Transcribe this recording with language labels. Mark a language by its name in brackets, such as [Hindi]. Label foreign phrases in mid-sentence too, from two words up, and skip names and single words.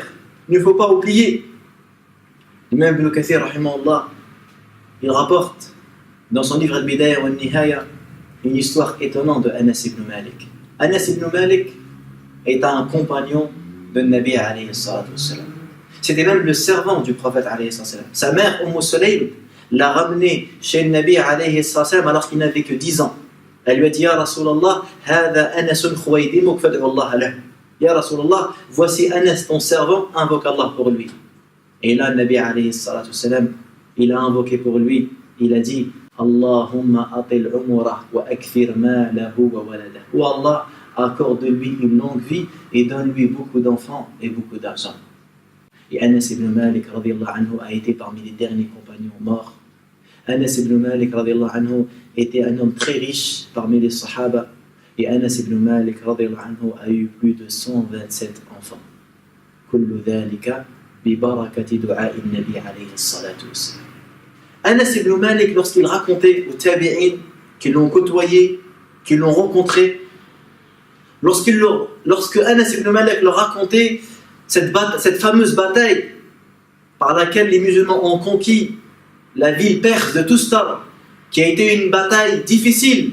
[French] Il ne faut pas oublier. L'imam Ibn Kathir, rahimahullah, il rapporte dans son livre Al-Bidaya wa Al-Nihaya une histoire étonnante de Anas ibn Malik. Anas ibn Malik est un compagnon de Nabi [Arabic] عليه الصلاة والسلام. [French] C'était même le servant du prophète [Arabic] عليه الصلاة والسلام. [French] Sa mère, Sulaym, l'a ramené chez le Nabi [Arabic] عليه الصلاة والسلام [French] alors qu'il n'avait que 10 ans. Elle lui a dit, [Arabic] يا رسول الله، هذا أنس خويدمك فادع الله له. يا رسول الله, [French] voici Anas, ton servant, invoque Allah pour lui. Et là, le Nabi [Arabic] عليه الصلاة والسلام, [French] il a invoqué pour lui, il a dit, [Arabic] اللهم أطل عمره وأكثر ماله وولده. [French] Ou Allah, accorde-lui une longue vie et donne-lui beaucoup d'enfants et beaucoup d'argent. Et Anas ibn Malik [Arabic] رضي الله عنه [French] a été parmi les derniers compagnons morts. Anas ibn Malik [Arabic] رضي الله عنه [French] était un homme très riche parmi les Sahaba. Et Anas ibn Malik [Arabic] رضي الله عنه [French] a eu plus de 127 enfants. [Arabic] كل ذلك ببركة دعاء النبي عليه الصلاة والسلام. [French] Anas ibn Malik, lorsqu'il racontait aux tabi'in qui l'ont côtoyé, qui l'ont rencontré, lorsque Anas ibn Malik leur racontait cette fameuse bataille par laquelle les musulmans ont conquis la ville perse de Tustar, qui a été une bataille difficile.